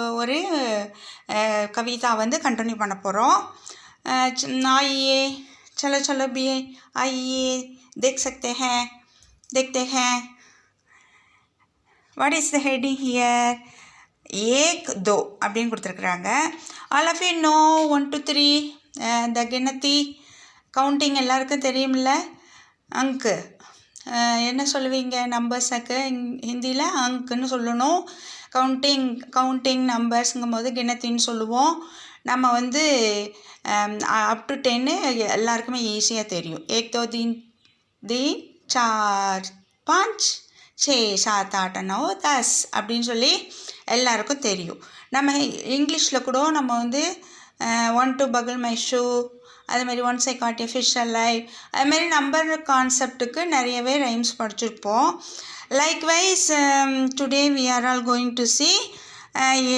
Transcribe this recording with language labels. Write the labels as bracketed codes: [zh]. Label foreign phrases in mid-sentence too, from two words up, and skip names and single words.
[ta] ஒரு கவிதா வந்து கண்டினியூ பண்ண போகிறோம். [hi] आइए चलो चलो भी आइए देख सकते हैं देखते हैं. [en] What is the heading here? [hi] एक दो [ta] அப்படின்னு கொடுத்துருக்குறாங்க. [en] All of you know 1 2 3 the गिनती [ta] கவுண்டிங் எல்லாருக்கும் தெரியுமில்ல. அங்கு என்ன சொல்லுவீங்க நம்பர்ஸுக்கு ஹிந்தியில் அங்குன்னு சொல்லணும். கவுண்டிங் நம்பர்ஸுங்கும் போது கிணத்தின்னு சொல்லுவோம். நம்ம வந்து [en] up to [ta] 10 எல்லாருக்குமே ஈஸியாக தெரியும். [hi] एक दो तीन चार पाँच 6 7 8 9 10 [ta] அப்படின்னு சொல்லி எல்லாருக்கும் தெரியும். நம்ம இங்கிலீஷில் கூட நம்ம வந்து [en] 1 to buckle my shoe, அதுமாதிரி once I caught a fish alive, [ta] அதுமாதிரி நம்பர் கான்செப்டுக்கு நிறையவே ரைம்ஸ் படிச்சிருப்போம். [en] likewise today we are all going to see